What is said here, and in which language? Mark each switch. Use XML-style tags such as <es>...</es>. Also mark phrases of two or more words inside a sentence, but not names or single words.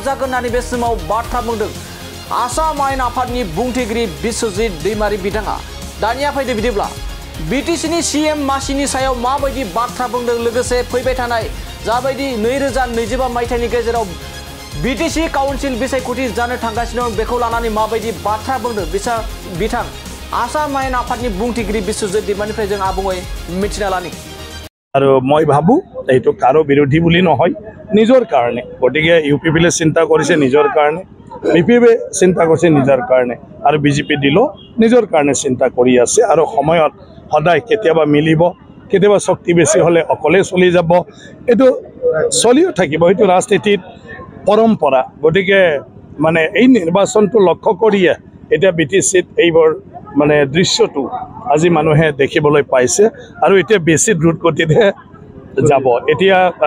<brx>जागोन होननानै बे समाव बाथ्रा बुंदों आसाम आयेन आफादनि बुंथिगिरि बिश्वजित दैमारी बिथाङा दानिया फैदो बिदिब्ला बिटिसिनि सिएम मासिनि सायाव माबायदि बाथ्रा बुंदों लोगोसे फैबाय थानाय जाबायदि 2025 मायथाइनि गेजेराव बिटिसि काउन्सिल बिसायख'थि जानो थांगासिनो दं बेखौ लानानै माबायदि बाथ्रा बुंदों बिथां आसाम आयेन आफादनि बुंथिगिरि बिश्वजित दैमारीनिफ्राय जों आबुङै मिथिना लानि</brx> <as>আৰু মই ভাবো এইটো কাৰো বিৰোধী বুলি নহয় নিজৰ কাৰণে গতিকে ইউপিপিএলে চিন্তা কৰিছে নিজৰ কাৰণে বিপিএফে চিন্তা কৰিছে নিজৰ কাৰণে আৰু বিজেপি দিলো নিজৰ কাৰণে চিন্তা কৰি আছে আৰু সময়ত সদায় কেতিয়াবা মিলিব কেতিয়াবা শক্তি বেছি হলে অকলে চলি যাব এটো চলিও থাকিব এটো ৰাজনীতিত পৰম্পৰা গতিকে মানে এই নিৰ্বাচনটো লক্ষ্য কৰিয়ে এটা বিটিসিত এইবোৰ মানে দৃশ্যটো আজি মানুহে দেখিবলৈ পাইছে আৰু এতিয়া বেছি দ্ৰুত গতিতে যাব এতিয়া</as>